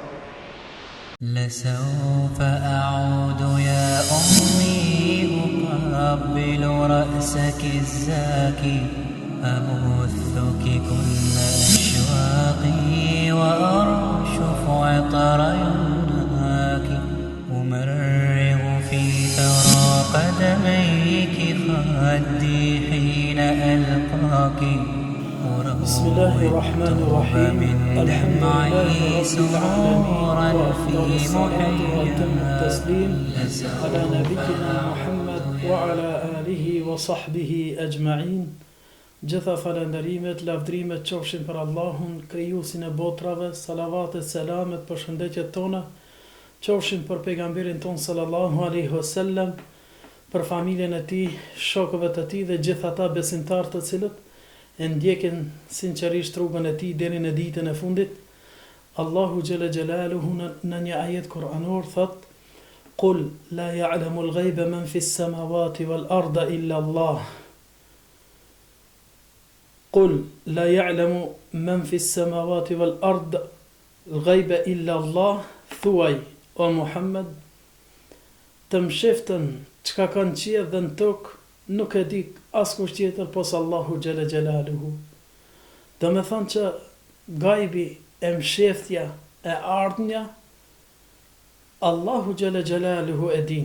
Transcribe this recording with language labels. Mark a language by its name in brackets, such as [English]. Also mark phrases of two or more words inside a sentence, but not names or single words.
[Arabic] لسوف أعود يا أمي أقبل رأسك الزاكي أبثك كل أشواقي وأرشف عطر يمناك أمرغ في ثرى قدميك خدي حين ألقاك بسم الله الرحمن الرحيم الحمد لله رب العالمين والصلاة والتسليم على نبينا محمد وعلى آله وصحبه أجمعين. [Albanian] Gjitha falënderimet, lavdrimet qofshin për Allahun, krijuesin e botrave, salavatet, selamet, përshëndetjet tona qofshin për pejgamberin ton [Arabic] صلى الله عليه وسلم, [Albanian] për familjen e tij, shokëve të tij dhe gjithë ata besimtarë të cilët e ndjekin sinqerisht rrugën e tij deri në ditën e fundit. Allahu [Arabic] جل جلاله [Albanian] në një ajet kuranor thot: [Arabic] "قل لا يعلم الغيب من في السماوات والأرض إلا الله." قل لا يعلم من في السماوات والأرض الغيب إلا الله. [Albanian] Thuaj o Muhammed, të mshiftën çka kanë qiell dhe në tokë nuk e di askush tjetër pos Allahu [Arabic] جل جلاله. [Albanian] Do me thonë që gajbi e mshiftja e ardhmja Allahu [Arabic] جل جلاله [Albanian] e din.